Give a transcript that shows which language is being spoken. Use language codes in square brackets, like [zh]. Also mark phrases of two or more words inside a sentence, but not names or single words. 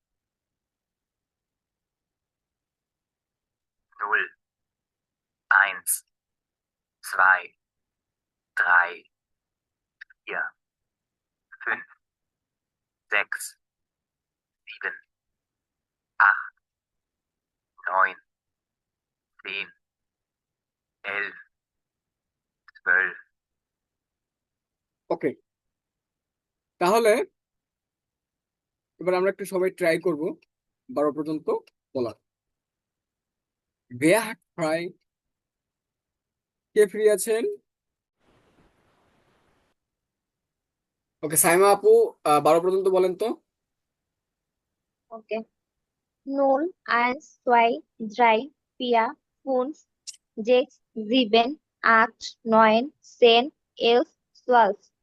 [bn] 0, 1, 2, 3, 4, 5, 6, 7, 8, 9, 10, 11, 12। ওকে, তাহলে এবার আমরা একটু সবাই ট্রাই করব 12 পর্যন্ত বলার। [de] Wer hat frei? [bn] কে ফ্রি আছেন? ওকে, সাইমা আপু 12 পর্যন্ত বলেন তো। [de] Okay. 0, 1, 2, 3, 4, 5, 6, 7, 8, 9, 10, 11, 12.